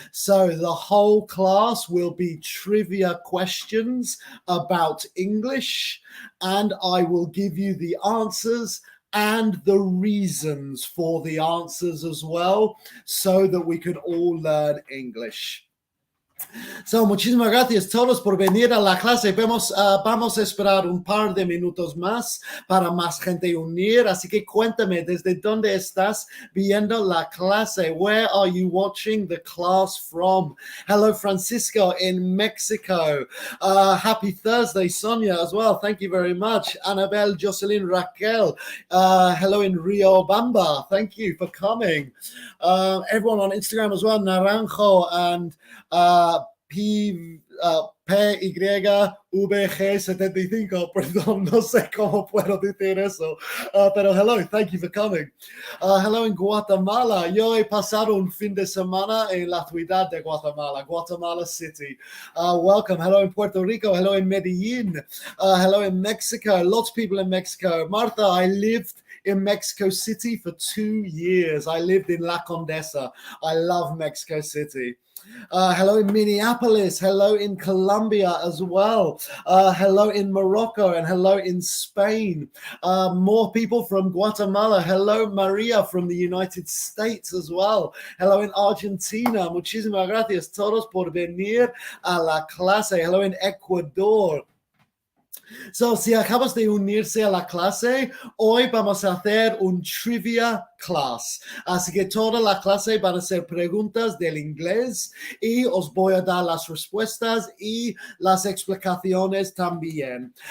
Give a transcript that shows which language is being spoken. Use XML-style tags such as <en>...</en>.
<en>So the whole class will be trivia questions about English, and I will give you the answers and the reasons for the answers as well, so that we can all learn English.</en> <es>So, muchísimas gracias a todos por venir a la clase. Vamos a esperar un par de minutos más para más gente unir. Así que cuéntame, ¿desde dónde estás viendo la clase?</es> <en>Where are you watching the class from? Hello, Francisco in Mexico. Happy Thursday, Sonia, as well. Thank you very much. Annabelle, Jocelyn, Raquel. Hello in Rio Bamba. Thank you for coming. Everyone on Instagram as well, Naranjo and PYVG75,</en> <es>perdón, no sé cómo puedo decir eso, pero</es> <en>hello, thank you for coming. Hello in Guatemala.</en> <es>Yo he pasado un fin de semana en la ciudad de Guatemala, Guatemala City.</es> <en>Welcome. Hello in Puerto Rico. Hello in Medellin. Hello in Mexico. Lots of people in Mexico. Martha, I lived in Mexico City for 2 years. I lived in La Condesa. I love Mexico City. Hello in Minneapolis, hello in Colombia as well, hello in Morocco, and hello in Spain. More people from Guatemala. Hello Maria from the United States as well. Hello in Argentina.</en> <es>Muchísimas gracias todos por venir a la clase.</es> <en>Hello in Ecuador. So,</en> <es>si acabas de unirse a la clase, hoy vamos a hacer un trivia class. Así que toda la clase van a ser preguntas del inglés y os voy a dar las respuestas y las explicaciones también.</es>